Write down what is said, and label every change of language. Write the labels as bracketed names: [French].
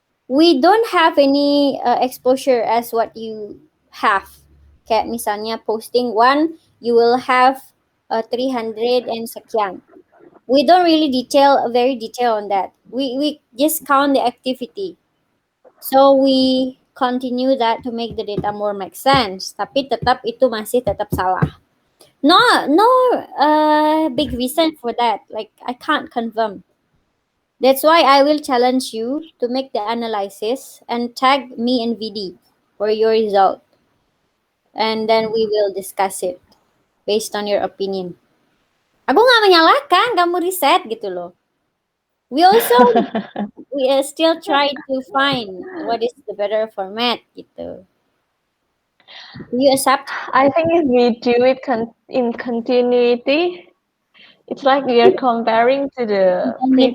[English] We don't have any exposure as what you have. [Indonesian] Kayak misalnya [English] posting one, you will have 300 and [Indonesian] sekian. [English] We don't really very detail on that. We just count the activity. So we continue that to make the data more make sense. [Indonesian] Tapi tetap itu masih tetap salah. [English] No, no big reason for that. Like I can't confirm. That's why I will challenge you to make the analysis and tag me and VD for your result. And then we will discuss it based on your opinion. [Indonesian] Aku nggak menyalahkan kamu riset gitu loh. [English] We also we still try to find what is the better format gitu. Do you accept? I think if we do it in continuity, it's like we are comparing to the don't need,